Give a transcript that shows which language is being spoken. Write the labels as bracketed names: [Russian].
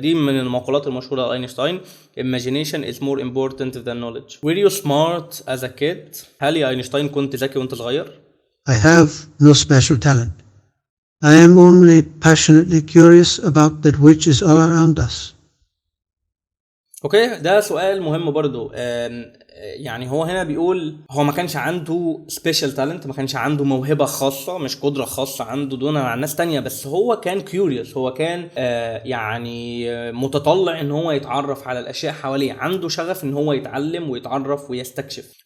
[Arabic] دي من المقولات المشهوره لاينشتاين. [English] Imagination is more important than knowledge. Were you smart as a kid? [Arabic] هل يا اينشتاين كنت ذكي وانت صغير؟ [English] I have no special talent. I am only passionately curious about that which is all around us. [Arabic] اوكي ده سؤال مهم برضو. يعني هو هنا بيقول هو ما كانش عنده [English] special talent, [Arabic] ما كانش عنده موهبة خاصة، مش قدرة خاصة عنده دونا عن ناس تانية، بس هو كان [English] Curious. [Arabic] هو كان يعني متطلع ان هو يتعرف على الاشياء حواليه، عنده شغف ان هو يتعلم ويتعرف ويستكشف.